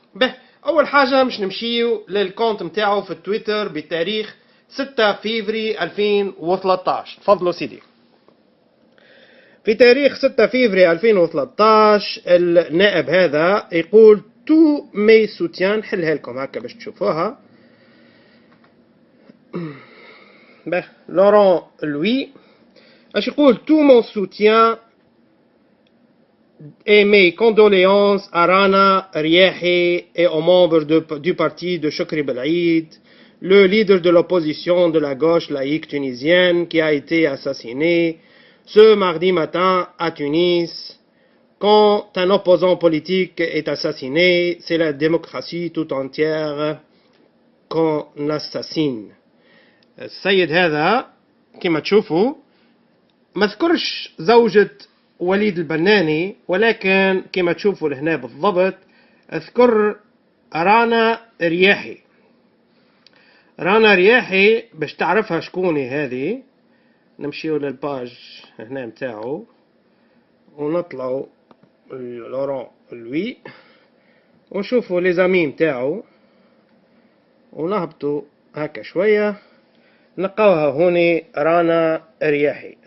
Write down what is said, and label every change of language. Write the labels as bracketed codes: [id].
[ar] به اول حاجه مش نمشيو للكونت متاعه في التويتر بتاريخ 6 فيفري 2013. تفضلوا سيدي. في تاريخ 6 فيفري 2013 النائب هذا يقول [fr] تو مي سوتيان، [ar] حلها لكم هكا باش تشوفوها. [fr] لوران لوي [ar] اش يقول [fr] تو مون سوتيان et mes condoléances à Rana Riahi et aux membres du parti de Chokri Belaïd, le leader de l'opposition de la gauche laïque tunisienne qui a été assassiné ce mardi matin à Tunis. Quand un opposant politique est assassiné, c'est la démocratie tout entière qu'on assassine. [ar] السيد هذا كما تشوفوا ما ذكرش زوجة وليد البناني، ولكن كما تشوفوا لهنا بالضبط اذكر رانا رياحي. رانا رياحي باش تعرفها شكوني هذه، نمشيو للباج هنا متاعو ونطلعوا لوران لوي ونشوفوا [fr] لي زامي [ar] متاعو ونهبطوا هكا شويه نلقاوها هوني رانا رياحي.